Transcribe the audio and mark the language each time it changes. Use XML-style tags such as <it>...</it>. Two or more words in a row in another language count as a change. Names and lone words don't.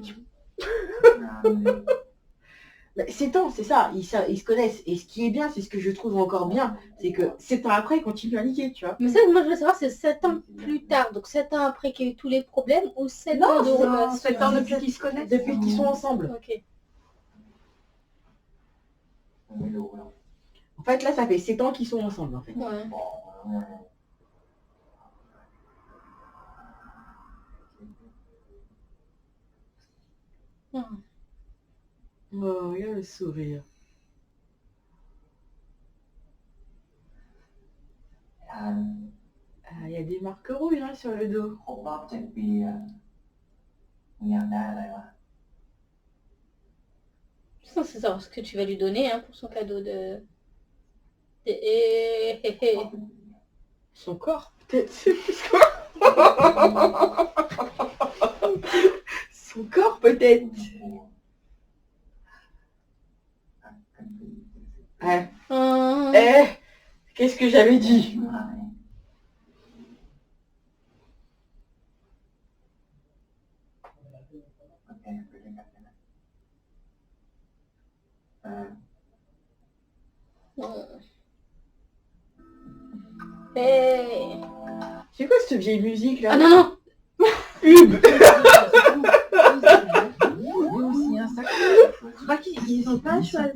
<th>งานเลย</th> <fr>Mais 7 ans, c'est ça, ils se connaissent. Et ce qui est bien, c'est ce que je trouve encore bien, c'est que 7 ans après, ils continuent à niquer, tu vois. Mais ça, moi je veux savoir, c'est 7 ans plus tard, donc 7 ans après qu'il y a eu tous les problèmes, ou 7 ans de Non, relation. 7 ans depuis qu'ils se connaissent. Depuis qu'ils sont ensemble. Ok.</fr> <th>ไม่รู้หรอก</th> <fr>En fait, là, ça fait 7 ans qu'ils sont ensemble, en fait. Ouais.</fr> <th>บอกแล้วไง Hmm.</th> <fr>Oh, regarde le sourire.</fr> <th>ทัน</th> <fr>Ah, il y a des marques rouges hein, sur le dos.</fr> <th>ครบรอบ7 ปีอ่ะมึงอยากได้อะไรวะ</th> <fr>Je suis censée savoir ce que tu vas lui donner hein, pour son cadeau de... Son corps, peut-être. Son corps, peut-être. อ่ะกันปี Eh, Hum. eh, qu'est-ce que j'avais dit?</fr> <th>ชิบหายโอเคไปด้วยกันนะ</th> <fr>Hey. C'est quoi cette vieille musique là? Ah non, non. Pub. Je crois qu'ils ont pas choisi.</fr>